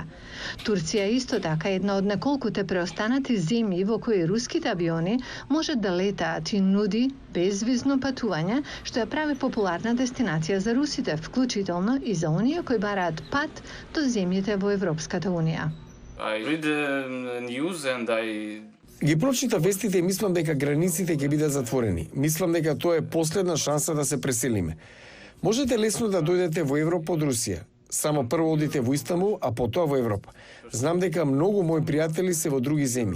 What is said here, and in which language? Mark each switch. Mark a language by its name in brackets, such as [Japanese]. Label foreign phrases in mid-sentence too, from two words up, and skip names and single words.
[Macedonian] Турција е исто така една од неколкуте преостанати земји во кои руските авиони можат да летаат и нуди безвизно патување, што ја прави популарна дестинација за русите, вклучително и за оние кои бараат пат до земјите во Европската унија. [English] I read the news and [Macedonian] Ги прочита вестите и мислам дека границите ќе бидат затворени. Мислам дека тоа е последна шанса да се преселиме. Можете лесно да дојдете во Европа од Русија. Само прво одите во Истанбул, а потоа во Европа. Знам дека многу мои пријатели се во други земји.